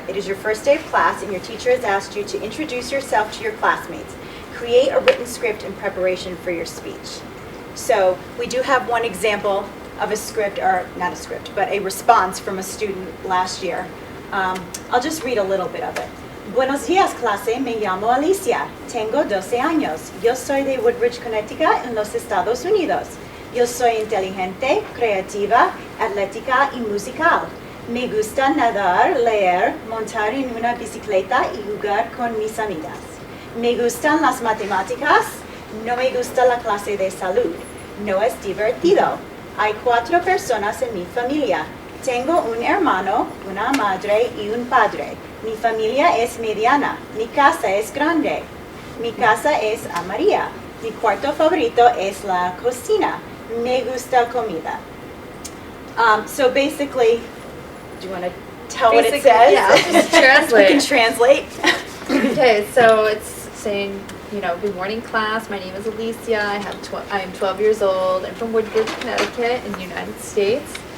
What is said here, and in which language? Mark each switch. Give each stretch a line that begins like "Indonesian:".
English: It is your first day of class, and your teacher has asked you to introduce yourself to your classmates. Create a written script in preparation for your speech. So we do have one example of a script, or not a script, but a response from a student last year. I'll just read a little bit of it.
Spanish: Buenos días, clase. Me llamo Alicia. Tengo 12 años. Yo soy de Woodbridge, Connecticut, en los Estados Unidos. Yo soy inteligente, creativa, atlética y musical. Me gusta nadar, leer, montar en una bicicleta y jugar con mis amigas. Me gustan las matemáticas. No me gusta la clase de salud. No es divertido. Hay 4 personas en mi familia. Tengo un hermano, una madre y un padre. Mi familia es mediana. Mi casa es grande. Mi casa es amarilla. Mi cuarto favorito es la cocina. Me gusta comida.
English: So basically, do you want to tell what it says? Yeah, I'll just translate. You can translate. Okay, so it's saying, good morning class, my name is Alicia, I am 12 years old, I'm from Woodbridge, Connecticut in the United States.